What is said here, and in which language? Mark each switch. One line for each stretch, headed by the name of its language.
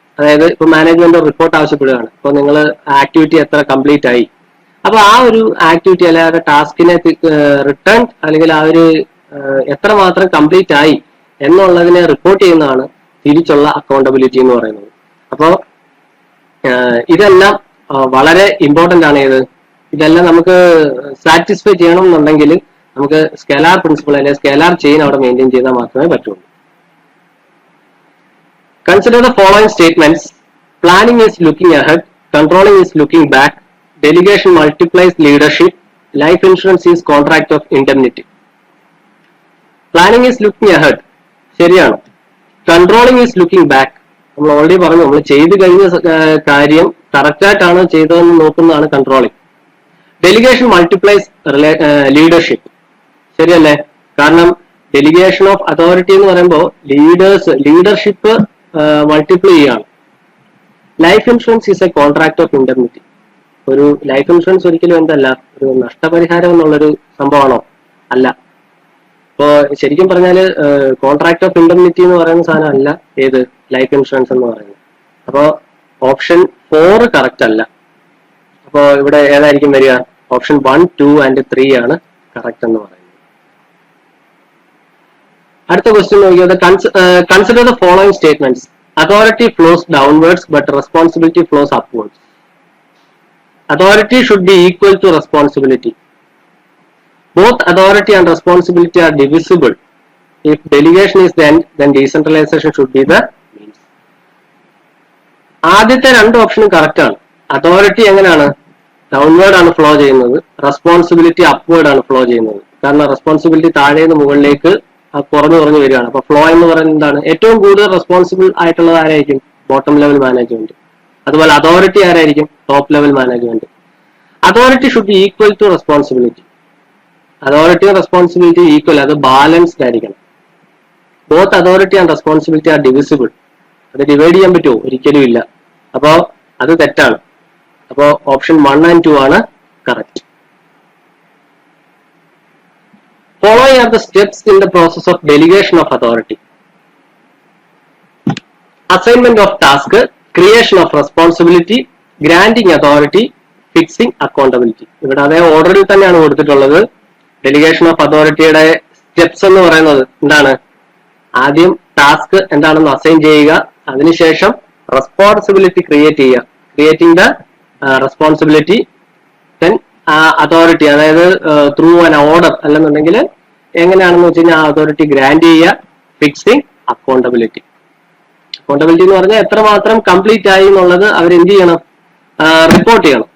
Malayalam: അതായത് ഇപ്പൊ management report ആവശ്യപ്പെടുകയാണ്, ഇപ്പൊ നിങ്ങൾ ആക്ടിവിറ്റി എത്ര കംപ്ലീറ്റ് ആയി, അപ്പൊ ആ ഒരു ആക്ടിവിറ്റി അല്ലെങ്കിൽ ആ ടാസ്കിനെ റിട്ടേൺ അല്ലെങ്കിൽ ആ ഒരു എത്രമാത്രം കംപ്ലീറ്റ് ആയി എന്നുള്ളതിനെ റിപ്പോർട്ട് ചെയ്യുന്നതാണ് തിരിച്ചുള്ള അക്കൗണ്ടബിലിറ്റി എന്ന് പറയുന്നത്. അപ്പോൾ ഇതെല്ലാം വളരെ ഇമ്പോർട്ടന്റ് ആണ്. ഇതെല്ലാം നമുക്ക് സാറ്റിസ്ഫൈ ചെയ്യണം എന്നുണ്ടെങ്കിൽ നമുക്ക് സ്കെലാർ പ്രിൻസിപ്പിൾ അല്ലെങ്കിൽ സ്കെലാർ ചെയിൻ അവിടെ മെയിൻറ്റെയിൻ ചെയ്താൽ മാത്രമേ പറ്റുള്ളൂ.
English: Consider the following statements. Planning is looking ahead, controlling is looking back, delegation multiplies leadership, life insurance is contract of indemnity. Planning is looking ahead,
Malayalam: ശരിയാണ്.
English: Controlling is looking back,
Malayalam: നമ്മൾ already പറഞ്ഞു, നമ്മൾ ചെയ്ത് കഴിഞ്ഞ കാര്യം കറക്റ്റ് ആയിട്ടാണ് ചെയ്തതെന്ന് നോക്കുന്നതാണ് കൺട്രോളിങ്.
English: delegation multiplies leadership,
Malayalam: ശരിയല്ലേ? കാരണം ഡെലിഗേഷൻ ഓഫ് അതോറിറ്റി എന്ന് പറയുമ്പോൾ ലീഡർഷിപ്പ് മൾട്ടിപ്ലൈ ചെയ്യാണ്.
English: Life insurance is a contract of indemnity.
Malayalam: ഒരു ലൈഫ് ഇൻഷുറൻസ് ഒരിക്കലും എന്തല്ല, ഒരു നഷ്ടപരിഹാരം എന്നുള്ളൊരു സംഭവമാണോ? അല്ല. ഇപ്പോ ശരിക്കും പറഞ്ഞാല് കോൺട്രാക്ട് ഓഫ് ഇൻഡെംനിറ്റി എന്ന് പറയുന്ന സാധനം അല്ല ഏത് ലൈഫ് ഇൻഷുറൻസ് എന്ന് പറയുന്നത്. അപ്പോ ഓപ്ഷൻ 4 കറക്റ്റ് അല്ല. അപ്പോ ഇവിടെ ഏതായിരിക്കും വരിക? ഓപ്ഷൻ 1, 2 and 3 ആണ് കറക്റ്റ് എന്ന് പറയുന്നത്. അടുത്ത ക്വസ്റ്റ്യൻ നോക്കിയത്,
English: Consider the following statements. Authority flows downwards but responsibility flows upwards. Authority should be equal to responsibility. Both authority and responsibility are divisible. If delegation is then decentralization should be the means.
Malayalam: ആദ്യത്തെ രണ്ട് ഓപ്ഷനും correct ആണ്. Authority എങ്ങനെയാണ്? Downward ആണ് flow ചെയ്യുന്നത്, responsibility upward ആണ് flow ചെയ്യുന്നത്. കാരണം റെസ്പോൺസിബിലിറ്റി താഴെ നിന്ന് മുകളിലേക്ക് കുറഞ്ഞു വരികയാണ്. അപ്പൊ ഫ്ലോ എന്ന് പറയുന്നത് എന്താണ്? ഏറ്റവും കൂടുതൽ റെസ്പോൺസിബിൾ ആയിട്ടുള്ളത് ആരായിരിക്കും? Bottom level management. അതുപോലെ അതോറിറ്റി ആരായിരിക്കും? Top level management.
English: Authority should be equal to responsibility.
Malayalam: അതോറിറ്റിയും റെസ്പോൺസിബിലിറ്റി ഈക്വൽ, അത് ബാലൻസ്ഡ് ആയിരിക്കണം.
English: Both authority and responsibility are divisible.
Malayalam: അത് ഡിവൈഡ് ചെയ്യാൻ പറ്റുമോ? ഒരിക്കലും ഇല്ല. അപ്പോ അത് തെറ്റാണ്. അപ്പോ ഓപ്ഷൻ 1 and 2 ആണ് correct.
English: Following are the steps in the process of delegation of authority. Assignment of task, creation of responsibility, granting authority, fixing accountability.
Malayalam: ഇവിടെ അതേ ഓർഡറിൽ തന്നെയാണ് കൊടുത്തിട്ടുള്ളത്. ഡെലിഗേഷൻ ഓഫ് അതോറിറ്റിയുടെ സ്റ്റെപ്സ് എന്ന് പറയുന്നത് എന്താണ്? ആദ്യം ടാസ്ക് എന്താണെന്ന് അസൈൻ ചെയ്യുക, അതിനുശേഷം റെസ്പോൺസിബിലിറ്റി ക്രിയേറ്റ് ചെയ്യുക,
English: creating the responsibility,
Malayalam: then authority, അതായത്
English: through an order
Malayalam: അല്ലെന്നുണ്ടെങ്കിൽ എങ്ങനെയാണെന്ന് വെച്ച് കഴിഞ്ഞാൽ ആ അതോറിറ്റി ഗ്രാൻഡ് ചെയ്യുക, ഫിക്സിങ് അക്കൗണ്ടബിലിറ്റി. അക്കൗണ്ടബിലിറ്റി എന്ന് പറഞ്ഞാൽ എത്രമാത്രം കംപ്ലീറ്റ് ആയി എന്നുള്ളത് അവരെന്ത് ചെയ്യണം? റിപ്പോർട്ട് ചെയ്യണം.